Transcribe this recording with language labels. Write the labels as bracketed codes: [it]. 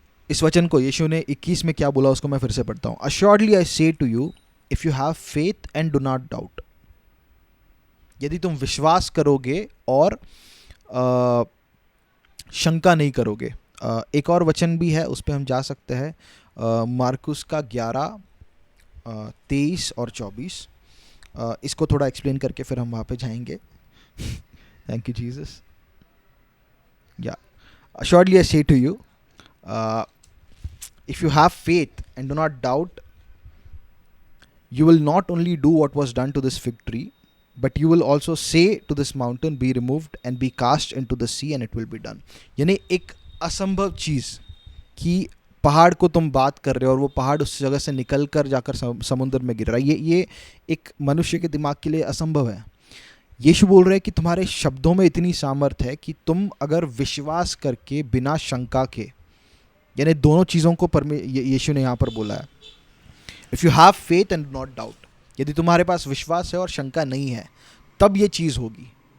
[hi] इस वचन को यीशु ने 21 में क्या बोला उसको मैं फिर से पढ़ता हूँ। [en] assuredly I say to you, if you have faith and do not doubt, [hi] यदि तुम विश्वास करोगे और शंका नहीं करोगे। एक और वचन भी है, उस पर हम जा सकते हैं, मार्कुस का 11, 23 और 24। इसको थोड़ा एक्सप्लेन करके फिर हम वहाँ पे जाएंगे। [en] Thank you Jesus. या assuredly I say to you, if you have faith and do not doubt, you will not only do what was done to this fig tree, but you will also say to this mountain, be removed and be cast into the sea, and it will be done. [hi] यानी एक असंभव चीज़ कि पहाड़ को तुम बात कर रहे हो और वो पहाड़ उस जगह से निकल कर जाकर समुद्र में गिर रहा है, ये एक मनुष्य के दिमाग के लिए असंभव है। यीशु बोल रहे हैं कि तुम्हारे शब्दों में इतनी सामर्थ है कि तुम अगर विश्वास करके बिना शंका के, यानी दोनों चीज़ों को यीशु ने यहाँ पर बोला है, [en] if you have faith and not doubt, [hi] यदि तुम्हारे पास विश्वास है और शंका नहीं है, तब ये चीज़ होगी।